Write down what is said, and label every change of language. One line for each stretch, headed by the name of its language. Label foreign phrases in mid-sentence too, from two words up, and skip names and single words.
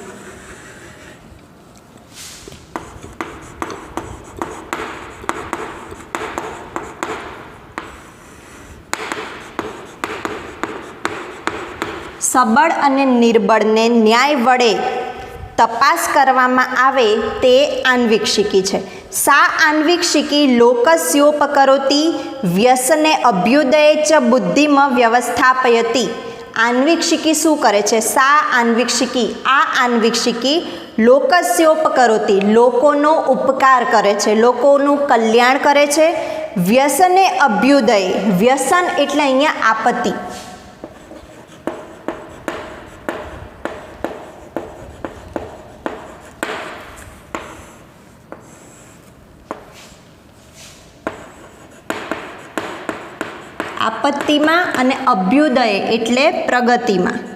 Gujarati: સબળ અને નિર્બળને ન્યાય વડે તપાસ કરવામાં આવે તે આન્વિક્ષિકી છે.
Sanskrit: सा आन्वीक्षिकी लोकस्योपकरोति व्यसने अभ्युदये च बुद्धिम व्यवस्थापयति।
Gujarati: आन्वीक्षिकी શું કરે છે?
Sanskrit: સા આન્વીક્ષિકી,
Gujarati: આ આન્વીક્ષિકી લોકસ્યોપકરોતિ, લોકોનો ઉપકાર કરે છે, લોકોનું કલ્યાણ કરે છે.
Sanskrit: વ્યસને અભ્યુદય,
Gujarati: વ્યસન એટલે અહીંયા આપત્તિ. આપત્તિમાં અને અભ્યુદય એટલે પ્રગતિમાં.